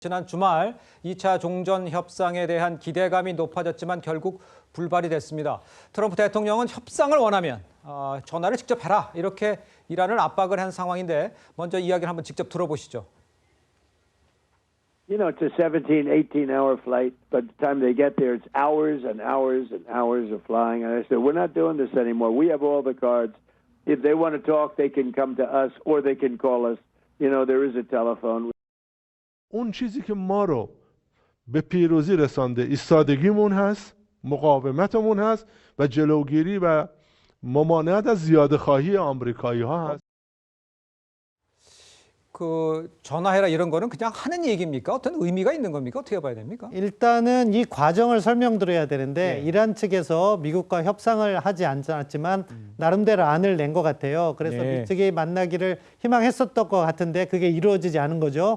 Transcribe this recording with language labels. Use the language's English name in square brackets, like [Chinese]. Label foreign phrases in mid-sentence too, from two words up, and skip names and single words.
[Korean] 지난 주말 2차 종전 협상에 대한 기대감이 높아졌지만 결국 불발이 됐습니다. 트럼프 대통령은 협상을 원하면 전화를 직접 해라 이렇게 이란을 압박을 한 상황인데 먼저 이야기를 한번 직접 들어보시죠. [English] You know, it's a 17, 18-hour flight, but by the time they get there, it's hours and hours and hours of flying. And I said, we're not doing this anymore. We have all the cards. If they want to talk, they can come to us or they can call us. You know, there is a telephone. [Persian] اون چیزی که ما رو به پیروزی رسانده ایستادگیمون هست، مقاومتمون هست و جلوگیری و ممانعت از زیاده‌خواهی آمریکایی‌ها هست. [Korean] 전화해라 이런 거는 그냥 하는 얘기입니까? 어떤 의미가 있는 겁니까? 어떻게 봐야 됩니까? 일단은 이 과정을 설명드려야 되는데 네. 이란 측에서 미국과 협상을 하지 않았지만 나름대로 안을 낸 것 같아요. 그래서 네. 미측이 만나기를 희망했었던 것 같은데 그게 이루어지지 않은 거죠.